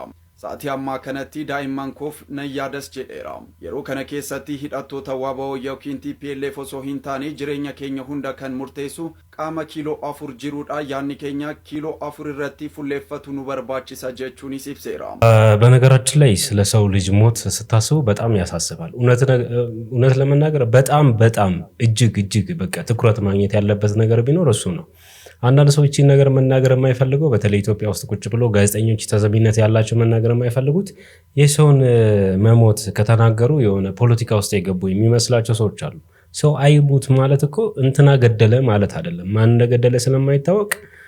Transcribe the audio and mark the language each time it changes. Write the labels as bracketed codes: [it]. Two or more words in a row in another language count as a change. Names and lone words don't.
[om] sa'aatii ammaa kanatti daa'imman koof nan yaadas jedheera. yeroo kana keessatti hidhattoota WBO yookiin TPLF osoo hin taane jireenya keenya hunda kan murteessu qaama kiiloo 4 jiruudha. yaanni keenya kiiloo 4 irratti fulleeffatu nu barbaachisa jechuunis ibseera. [am] በነገራችን ላይ ስለ ሰው ልጅ ሞት ስታስቡ በጣም ያሳስባል። እውነት ለመናገር በጣም እጅግ በቃ ትኩረት ማግኘት ያለበት ነገር ቢኖር እሱ ነው። አንዳንድ ሰዎች ይህን ነገር መናገር የማይፈልገው በተለይ ኢትዮጵያ ውስጥ ቁጭ ብሎ ጋዜጠኞች ተዘቢነት ያላቸው መናገር የማይፈልጉት የሰውን መሞት ከተናገሩ የሆነ ፖለቲካ ውስጥ የገቡ የሚመስላቸው ሰዎች አሉ። ሰው አይሙት ማለት እኮ እንትና ገደለ ማለት አይደለም። ማን እንደገደለ ስለማይታወቅ